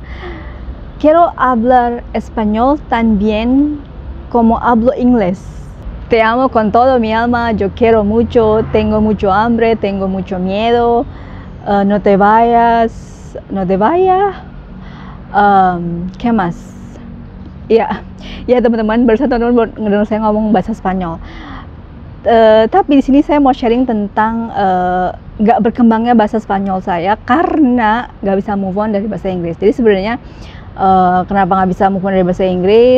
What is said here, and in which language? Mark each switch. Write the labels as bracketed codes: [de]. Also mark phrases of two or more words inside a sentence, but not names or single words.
[es] Quiero hablar español tan bien como hablo inglés. Te amo con todo mi alma, yo quiero mucho, tengo mucho hambre, tengo mucho miedo. No te vayas, no te vayas. ¿Qué más? [id] Ya, teman-teman, barusan teman-teman ngedengar saya ngomong bahasa Spanyol. Tapi di sini saya mau sharing tentang nggak berkembangnya bahasa Spanyol saya karena nggak bisa [en] move on [id] dari bahasa Inggris. Jadi sebenarnya kenapa nggak bisa [en] move on [id] dari bahasa Inggris?